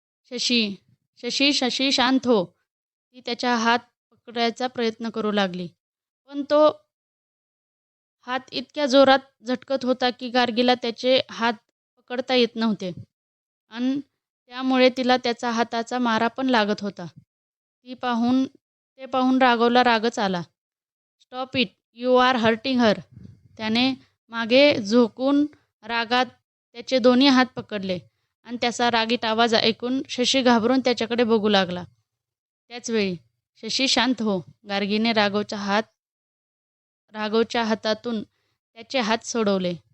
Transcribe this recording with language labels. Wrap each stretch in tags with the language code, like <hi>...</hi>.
<mr>"शशी, शशी, शशी, शांत हो." ती त्याचा हात पकडायचा प्रयत्न करू लागली. पण तो हात इतक्या जोरात झटकत होता की गार्गीला त्याचे हात पकडता येत नव्हते आणि त्यामुळे तिला त्याचा हाताचा मारा पण लागत होता. ते पाहून राघवला रागच आला.</mr> <en>"Stop it, you are hurting her."</en> <mr>त्याने मागे झोकून रागात त्याचे दोन्ही हात पकडले आणि त्याचा रागीट आवाज ऐकून शशी घाबरून त्याच्याकडे बघू लागला. त्याचवेळी, "शशी, शांत हो." गार्गीने राघवच्या हातातून त्याचे हात सोडवले.</mr>